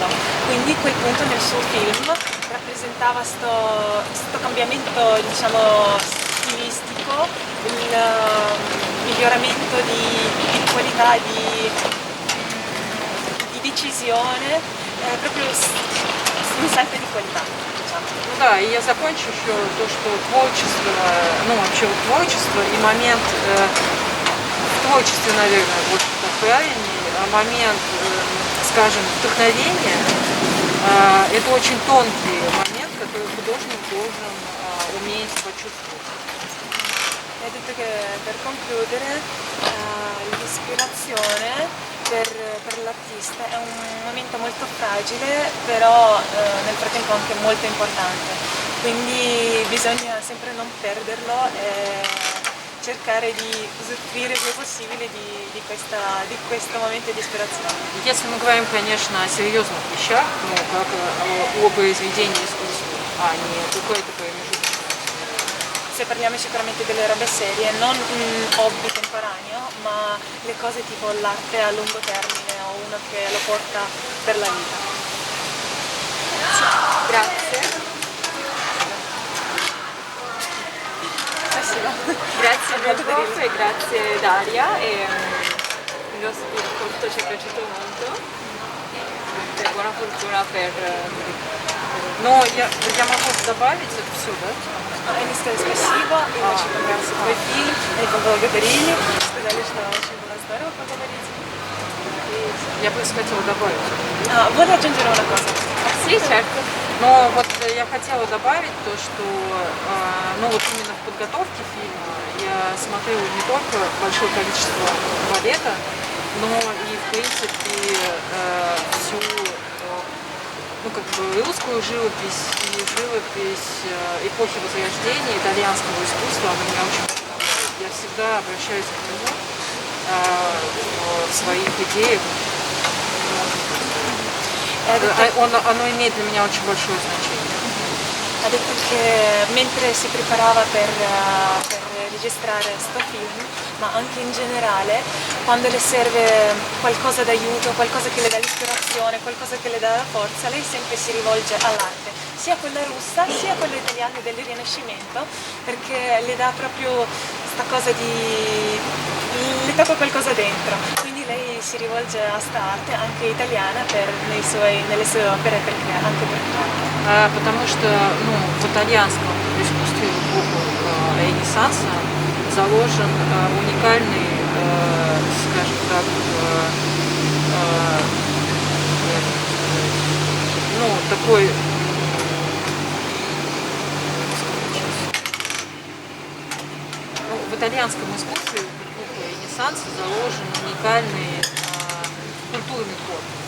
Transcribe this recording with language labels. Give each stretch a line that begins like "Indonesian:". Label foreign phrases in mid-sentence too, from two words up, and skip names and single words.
Italian: Quindi quel punto nel suo film rappresentava sto cambiamento, diciamo, stilistico, il miglioramento di qualità, di decisione, proprio un salto di qualità, diciamo.
Russian: Ну да, и я закончу еще то, что творчество, вообще вот творчество и момент, в творчестве, наверное, вот так правильнее, момент, скажем, вдохновения, это очень тонкий момент, который художник должен уметь почувствовать.
Italian: Ha detto che per concludere l'ispirazione per l'artista è un momento molto fragile, però nel frattempo anche molto importante, quindi bisogna sempre non perderlo e cercare di usufruire il più possibile di questo momento di ispirazione.
Russian: Если мы говорим, конечно, о серьезных вещах, как о произведении искусства, а не какой-то промежуток.
Italian: Se parliamo sicuramente delle robe serie, non un hobby temporaneo, ma le cose tipo l'arte a lungo termine o uno che lo porta per la vita. Grazie. Grazie Rodolfo e grazie Daria. Il nostro rapporto ci è piaciuto molto. E buona fortuna per...
Russian: Но я могу добавить это все, да? Они сказали спасибо, им очень понравился твой фильм, они поблагодарили, сказали, что очень было здорово поговорить. Я бы хотела добавить.
Italian: Voglio aggiungere una cosa. Sì, certo.
Russian: Но вот я хотела добавить то, что ну вот именно в подготовке фильма я смотрела не только большое количество балета, но и в принципе всю ну как бы русскую живопись и живопись эпохи Возрождения итальянского искусства. Она меня очень вдохновляет. Я всегда обращаюсь к нему в своих идеях. Оно имеет для меня очень большое значение.
Italian: Ha detto che mentre si preparava per registrare sto film, ma anche in generale, quando le serve qualcosa d'aiuto, qualcosa che le dà l'ispirazione, qualcosa che le dà la forza, lei sempre si rivolge all'arte, sia quella russa sia quella italiana del Rinascimento, perché le dà proprio sta cosa di... le tocca qualcosa dentro. Quindi lei si rivolge a sta arte, anche italiana, nelle sue opere, perché anche per tutto.
Russian: Потому что ну, в итальянском искусстве в эпоху Ренессанса заложен уникальный, скажем так, ну, такой ну, в итальянском искусстве в эпоху Ренессанса заложен уникальный культурный код.